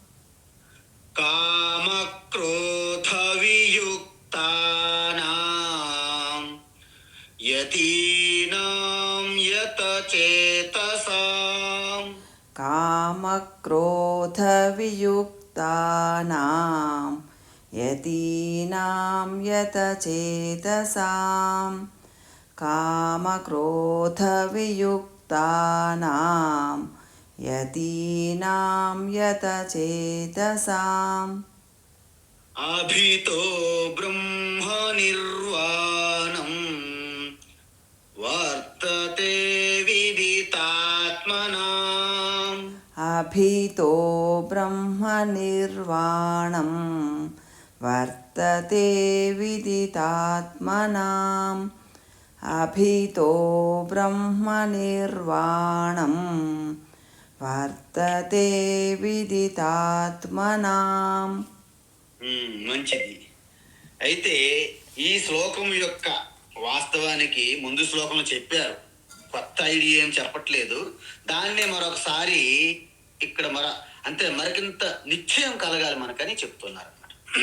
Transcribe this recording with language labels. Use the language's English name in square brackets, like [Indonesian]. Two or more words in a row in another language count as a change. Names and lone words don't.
[Sanskrit] కామ క్రోధ వియుక్తానాం, యతీనాం యతచేతసాం, కామ క్రోధ వియుక్తానాం, యతీనాం యతచేతసాం, కామ క్రోధ వియుక్తానాం, युक्तानां यतीनां यतचेतसाम् అభితో బ్రహ్మ నిర్వాణం వర్తతే విదితాత్మనాం. अभितो ब्रह्मनिर्वाणं वर्तते विदितात्मनाम् अभितो ब्रह्मनिर्वाणं वर्तते विदितात्मनाम्. [Telugu] మంచిది. అయితే ఈ శ్లోకం యొక్క వాస్తవానికి ముందు శ్లోకంలో చెప్పారు, కొత్త ఐడియా ఏం చెప్పట్లేదు. దాన్నే మరొకసారి ఇక్కడ అంటే మరికింత నిశ్చయం కలగాలి మనకని చెప్తున్నారు అన్నమాట.